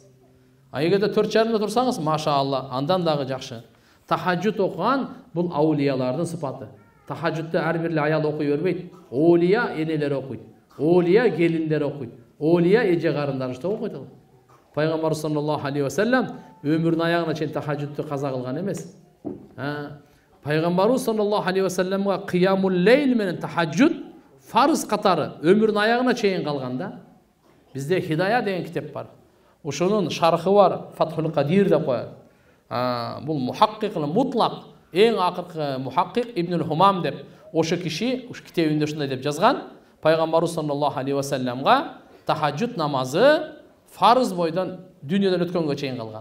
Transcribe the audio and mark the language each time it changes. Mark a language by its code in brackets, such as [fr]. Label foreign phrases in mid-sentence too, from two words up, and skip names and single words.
[ky] А эгерде 4,5 турсаңыз, машаалла, андан дагы жакшы. Тахаджуд окуган бул аулиялардын сыпаты. Тахаджудду ар бир аял окуй бербейт. Олия энелер окуйт. Олия келиндер окуйт. Олия эже карындарышты окуйт. Пайгамбар [ar] صلى الله عليه وسلم [ky] өмүрүнүн аягына чейин тахаджудду каза кылган эмес. Пайгамбарыбыз [ar] صلى الله عليه وسلم قيام الليل [ky] менен тахаджуд фарыз катары өмүрүнүн аягына чейин калганда. Бизде Хидая деген китеп бар. Ошонун шархы бар, Фатхул Кадир деп коет. Бул [ar] محقق مطلق, [ky] эң акыркы мухаккик Ибн Хумам деп. Ошо киши уш китебинде ушундай деп жазган. Пайгамбарыбыз [ar] صلى الله عليه وسلم [ky] тахаджуд намазы фарыз бойдан дүйнөдөн өткөнгө чейин калган.